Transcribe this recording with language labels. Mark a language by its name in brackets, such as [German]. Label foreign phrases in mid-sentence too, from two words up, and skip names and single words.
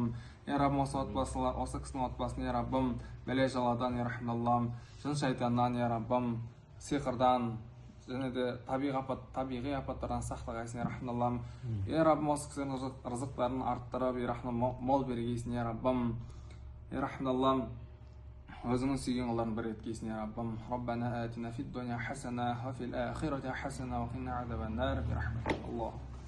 [Kazakh] Я Раббам, осы кісінің отбасын, я Раббам, бәле жаладан, я Рахмаллам, жын шайтаннан, я Раббам, сиқырдан, және де табиғи апаттардан сақтағайсың. Я Рахмаллам. Я Раббам, осы кісінің рызықтарын арттырып, я Рахман, мол бергейсін. Я Раббам. Я Рахмаллам, өзіңнің сүйген құлдарын бір еткейсін. Я Раббам. [Arabic] ربنا آتنا في الدنيا حسنة وفي الآخرة حسنة وقنا عذاب النار. برحمتك الله.